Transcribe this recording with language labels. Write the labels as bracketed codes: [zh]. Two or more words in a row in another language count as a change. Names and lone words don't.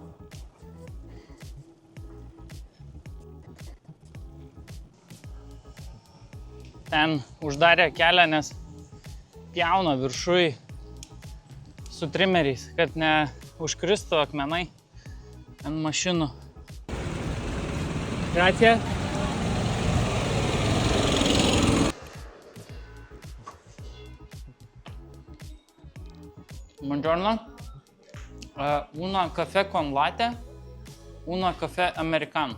[lt] Ten uždarė kelią, nes pjauna viršui su trimeriais, kad neužkristų akmenai ant mašinų. [it] Grazie. Buongiorno. Una caffè con latte, una caffè americano.